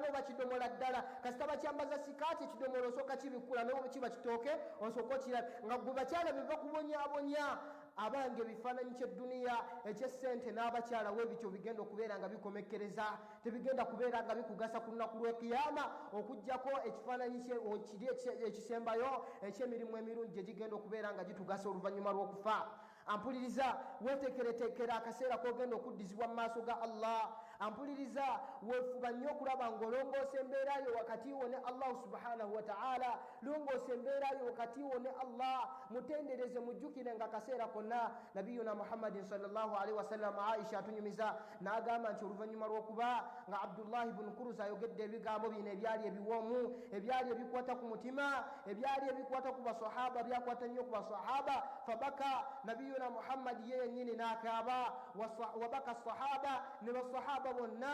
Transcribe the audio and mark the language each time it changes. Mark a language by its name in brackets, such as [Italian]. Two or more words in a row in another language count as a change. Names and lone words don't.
[Ganda] oba kidomola ddala kasita bakyambaza sikaati ekidomola osooka kibikkula ne kiba kitooke osooka okirabe nga gwe bakyala be bakubonyaabonya abange ebifaananyi ky'edduniya eky'essente n'abakyala w'ebityo bigenda okubeera nga bikomekkereza tebigenda kubeera nga bikugasa ku lunaku lw'ekiyama okuggyako ekifaananyi kiri ekisembayo eky'emirimu emirungi gye gigenda okubeera nga gitugasa oluvannyuma lw'okufa ampuliriza weeteekereteekera akaseera k'ogenda okuddizibwa mu maaso ga allah ampuliriza weefuba nnyo okulaba ng'olongoosa embeera yo wakati wo ne [Arabic] الله سبحانه وتعالى [Ganda] longoosa embeera yo wakati wo ne allah mutendereze mujjukire nga akaseera konna [Arabic] نبينا محمد صلى الله عليه وسلم [Ganda] aisha atunyumiza n'agamba nti oluvannyuma lw'okuba nga abdullahi bnu kuruza ayogedde ebigambo bino ebyali ebiwoomu ebyali ebikwata ku mutima ebyali ebikwata ku basahaba byakwata nnyo ku basahaba [Arabic] فبكى نبينا محمد [Ganda] ye yennyini n'akaaba [Arabic] وبكى الصحابة [Ganda] ne basahaba bonna